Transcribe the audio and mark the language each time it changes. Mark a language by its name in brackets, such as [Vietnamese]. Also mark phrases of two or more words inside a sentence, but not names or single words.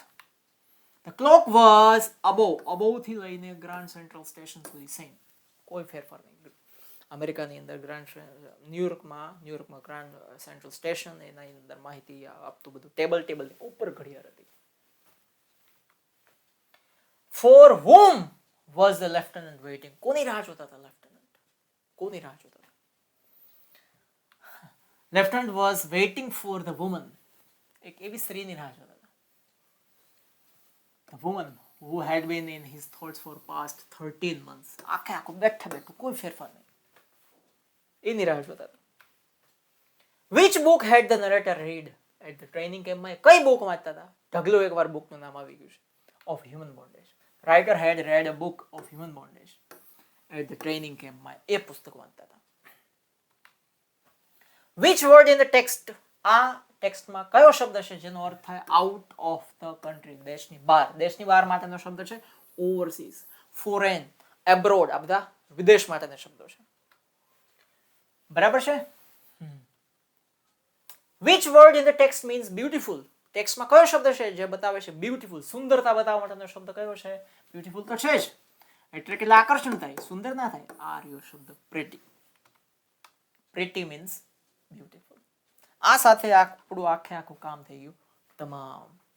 [English] the clock was above [Gujarati] થી લઈને ગ્રાન્ડ સેન્ટ્રલ સ્ટેશન સુધી સેમ, કોઈ ફેરફાર નહીં. અમેરિકાની અંદર ન્યુયોર્કમાં ગ્રાન્ડ સેન્ટ્રલ સ્ટેશન, એના અંદર માહિતી આપતું બધું ટેબલ ઉપર ઘડિયાળ હતી. [English] ફોર whom was the lieutenant waiting? [Gujarati] કોની રાહ જોતા હતા લેફ્ટનન્ટ? કોની રાહ જોતા હતા? લેફ્ટનન્ટ [English] was waiting for the woman. [Gujarati] એક એવી સ્ત્રીની રાહ જોતા હતા. [English] The woman who had been in his thoughts for past 13 months. [Gujarati] આખું બેઠું કોઈ ફેરફાર નહીં. એની રાહ જોતા હતા. [English] Which book had the narrator read at the training camp? [Gujarati] માં કઈ બુક વાંચતા હતા? ઢગલો એકવાર બુકનું નામ આવી ગયું છે. [English] Of human bondage. Writer had read a book of human bondage at the training camp [Gujarati] માં એ પુસ્તક વાંચતા હતા. [English] Which word in the text? [Gujarati] આ ટેક્સ્ટમાં કયો શબ્દ છે જેનો અર્થ થાય [English] out of the country? [Gujarati] દેશની બહાર. દેશની બહાર માટેનો શબ્દ છે [English] overseas, foreign, abroad. [Gujarati] આ બધા વિદેશ માટેના શબ્દો છે. બરાબર છે? [English] Which word in the text means beautiful? [Gujarati] ટેક્સ્ટમાં કયો શબ્દ છે જે બતાવે છે બ્યુટીફુલ, સુંદરતા બતાવવા માટેનો શબ્દ કયો છે? બ્યુટીફુલ તો છે જ, એટલે કે આકર્ષણ થાય, સુંદર ના થાય. આ રહ્યો શબ્દ પ્રેટી. [English] pretty means beautiful. [Gujarati] આ સાથે આપણું આખું કામ થઈ ગયું તમામ.